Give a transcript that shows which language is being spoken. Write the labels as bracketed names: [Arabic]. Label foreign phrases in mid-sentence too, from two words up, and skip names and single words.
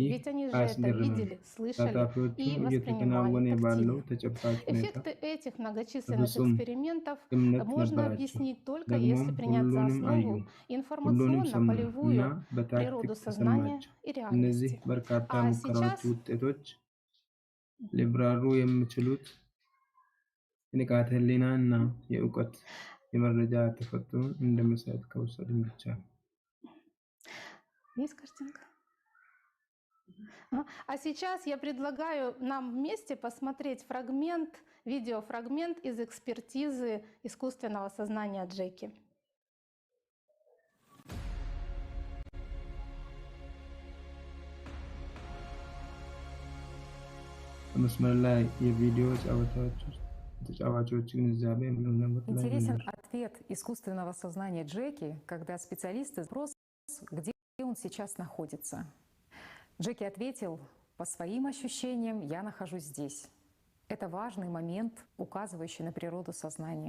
[Russian] Ведь они же это видели, слышали и воспринимали тактильно. Эффекты этих многочисленных экспериментов можно объяснить только если принять за основу информационно-полевую природу сознания и реальности. А сейчас [Amharic] የንቃተ ህሊና እና የእውቀት የመረጃ ተፈጥሮን እንደ መሰረት ከወሰድን ብቻ ነው። [Russian] Есть картинка? А сейчас я предлагаю нам вместе посмотреть фрагмент, видеофрагмент из экспертизы искусственного сознания Джеки. [Amharic] በመስመር ላይ የቪዲዮ ጨዋታዎች ውስጥ [Russian] Интересен ответ искусственного сознания Джеки, когда специалисты спросят, где он сейчас находится. Джеки ответил: по своим ощущениям я нахожусь здесь. Это важный момент, указывающий на природу сознания.